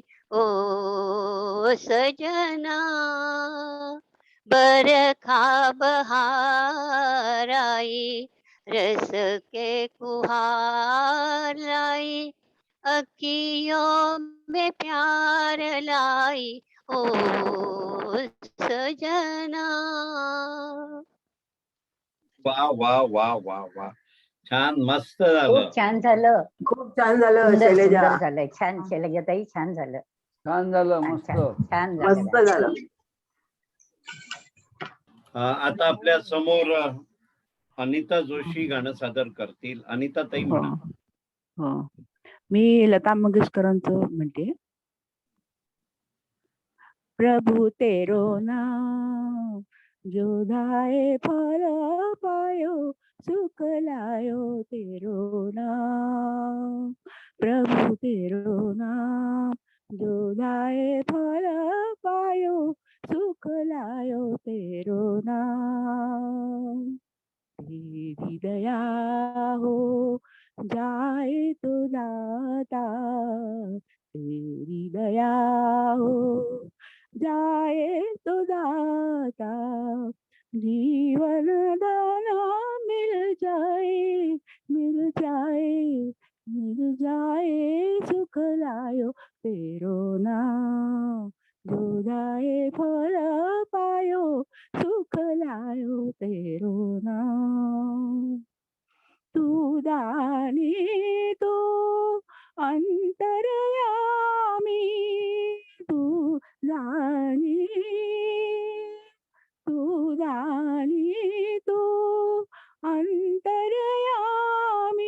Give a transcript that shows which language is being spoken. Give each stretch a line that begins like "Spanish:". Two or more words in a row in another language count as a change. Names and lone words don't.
Hindi: ओ सजना बरखा बहार आई, रस के कुहार लाई, अखियों में प्यार लाई। ओ सजना. वा वा वा वा वा,
Marathi: छान, मस्त झालं. खूप छान झालं. खूप छान झालं. सुंदर शैलजा सुंदर झालंय. छान शैलजाताई, छान झालं. छान झालं. मस्त छान मस्त झालं. आता आपल्या समोर अनिता जोशी गाणं सादर करतील. अनिता ताई म्हणा. हो, मी लता मंगेशकरांचं म्हणते.
Hindi: प्रभु तेरो नाम जो धाए फल पायो, सुख लायो तेरो नाम। प्रभु तेरो नाम जो धाए फल पायो, सुख लायो तेरो नाम। तेरी दया हो जाए तो दाता, तेरी दया हो जाए तो दाता, जीवन दाना मिल जाए, मिल जाए, मिल जाए, सुख लायो तेरो नाम। जो जाए फल पायो, सुख लायो तेरो नाम। तू दानी तू अंतर्यामी, तू जानी, तू जानी, तू अंतर्यामी।